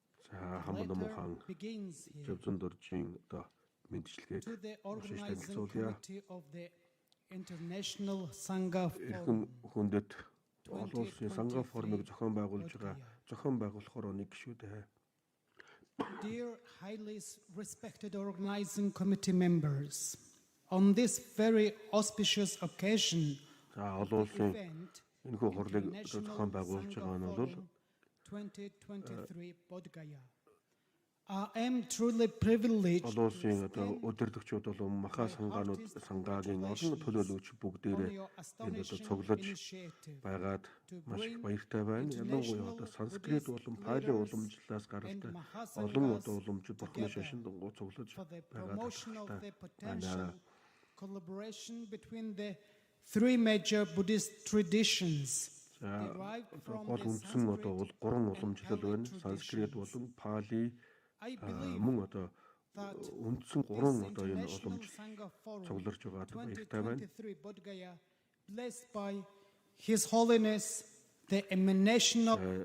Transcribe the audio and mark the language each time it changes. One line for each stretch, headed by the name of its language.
Mongolian: За хамбан номхон зөвзөн дуржийн одоо мэдчилгээг уншиж танилцуулъя.
English: International Sangha
Mongolian: Forum хүндэт олон улсын Санга форумыг зохион байгуулж байгаа зохион байгуулахаар нэг гишүүдээ.
English: Dear highly respected organizing committee members, on this very auspicious occasion,
Mongolian: олон улсын энэхүү хурлыг зохион байгуулж байгаа нь бол
English: 2023 Bodhgaya. I am truly privileged.
Mongolian: Олон улсын одоо өдөртөгчүүд бол маха сангагийн олон төлөөлөгч бүгдээрээ энэ одоо цуглаж байгаад маш их баяртай байна. Ялангуяа одоо санскрит болон пали уламжлалаас гаралтай олон одоо уламжид бурхны шашин дунгуу цуглаж байгаад
English: collaboration between the three major Buddhist traditions.
Mongolian: Гол үндсэн одоо гурван уламжлал байна. Санскрит болон пали мөн одоо үндсэн гурван одоо энэ уламжлал цугларч байгаа баяртай байна.
English: Blessed by His Holiness the emanation of